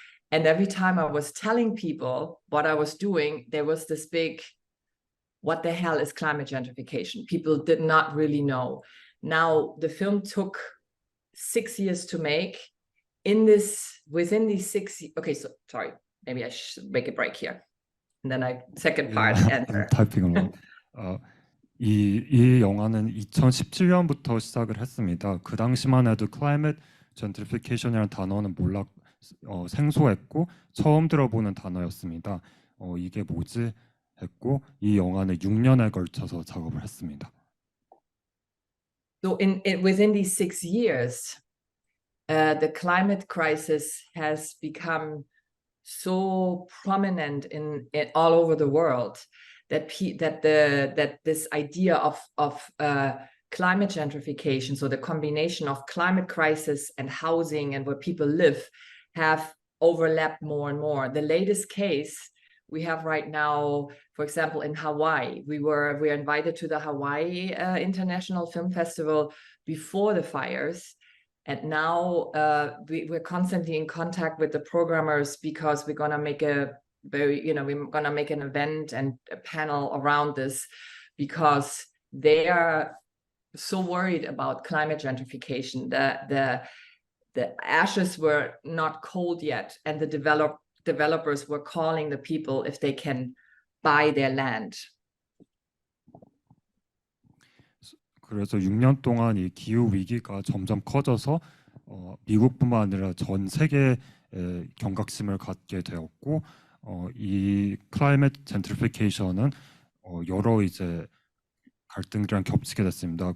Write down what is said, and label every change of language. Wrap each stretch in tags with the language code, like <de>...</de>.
<en>And every time I was telling people what I was doing, there was this big, what the hell is climate gentrification? People did not really know. Now, the film took 6 years to make. Within these 6 years, okay, so sorry, maybe I should make a break here. And then second part, answer. I'm typing along.</en> <ko>이 영화는 2017년부터 시작을 했습니다. 그 당시만 해도 climate gentrification이라는 단어는 생소했고 처음 들어보는 단어였습니다. 이게 뭐지 했고 이 영화는 6년에 걸쳐서 작업을 했습니다.</ko> <en>So within these 6 years, the climate crisis has become so prominent in all over the world that this idea of climate gentrification, so the combination of climate crisis and housing and where people live, have overlapped more and more. The latest case we have right now, for example, in Hawaii, we were invited to the Hawaii International Film Festival before the fires. And now we're constantly in contact with the programmers because we're going to make we're going to make an event and a panel around this, because they are so worried about climate gentrification. The ashes were not cold yet, and the developers were calling the people if they can buy their land.</en> <ko>그래서 6년 동안 이 기후 위기가 점점 커져서 미국뿐만 아니라 전 세계에 경각심을 갖게 되었고, 이 클라이밋 젠트리피케이션은 여러 이제 갈등들이랑 겹치게 됐습니다.</ko>